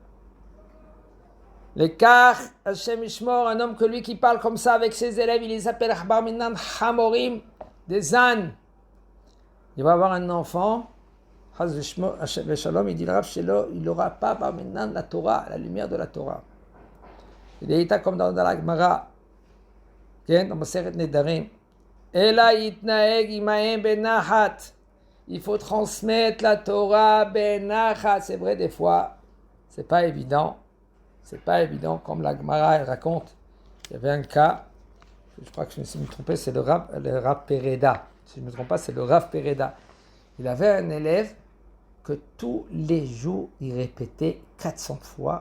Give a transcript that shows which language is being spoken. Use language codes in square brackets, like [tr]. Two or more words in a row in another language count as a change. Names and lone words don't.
[fr] L'écart, [he] השם ישמור, [fr] un homme que lui qui parle comme ça avec ses élèves, il les appelle [he] בר מינן חמורים, [fr] des ânes. Il va avoir un enfant, Shalom, il dit le Rav Shelo, il n'aura pas Barminan la Torah, la lumière de la Torah. Il est comme dans la Gemara, dans Maseret Nedarim. [he] אלא יתנהג עמהם בנחת. [fr] Il faut transmettre la Torah benachat. C'est vrai, des fois, c'est pas évident. C'est pas évident, comme la Gemara elle raconte. Il y avait un cas, je crois que si je me trompais, c'est le Rav Pereda. Si je ne me trompe pas, c'est le Rav Pereda. Il avait un élève que tous les jours, il répétait 400 fois.